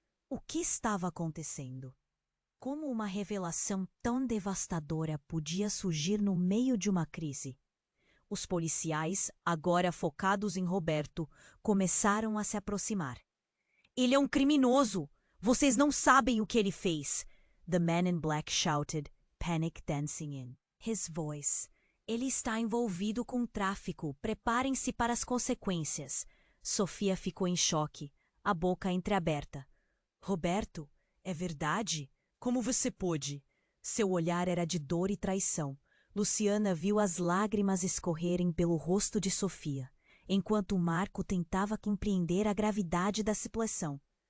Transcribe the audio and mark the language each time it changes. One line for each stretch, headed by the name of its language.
Portuguese: O que estava acontecendo? Como uma revelação tão devastadora podia surgir no meio de uma crise? Os policiais, agora focados em Roberto, começaram a se aproximar. "Ele é um criminoso! Vocês não sabem o que ele fez!"
English: The man in black shouted, panic dancing in his voice.
Portuguese: "Ele está envolvido com tráfico. Preparem-se para as consequências." Sofia ficou em choque, a boca entreaberta. "Roberto, é verdade? Como você pôde?" Seu olhar era de dor e traição. Luciana viu as lágrimas escorrerem pelo rosto de Sofia, enquanto Marco tentava compreender a gravidade da situação.